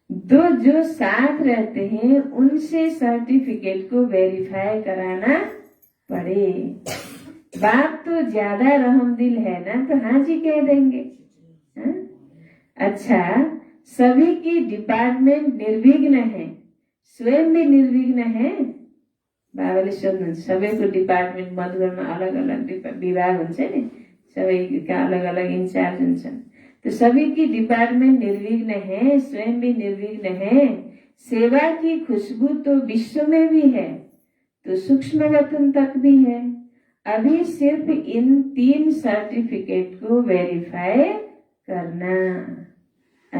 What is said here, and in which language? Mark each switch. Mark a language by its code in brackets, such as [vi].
[hi] तो जो साथ रहते हैं उनसे सर्टिफिकेट को वेरीफाई कराना पड़े। बाप तो ज्यादा रहमदिल है ना, तो हाँ जी कह देंगे। हा? अच्छा, सभी की डिपार्टमेंट निर्विघ्न है, स्वयं भी निर्विघ्न है। [ne] बाबाले सोध्नुहुन्छ, सबैको डिपार्टमेन्ट मधुबनमा अलग अलग विभाग हुन्छ नि, सबैका अलग अलग इंचार्ज हुन्छन्। [hi] तो सभी की डिपार्टमेंट निर्विघ्न है, स्वयं भी निर्विघ्न है। सेवा की खुशबू तो विश्व में भी है, तो सूक्ष्म वतन तक भी है। अभी सिर्फ इन 3 सर्टिफिकेट को वेरीफाई करना।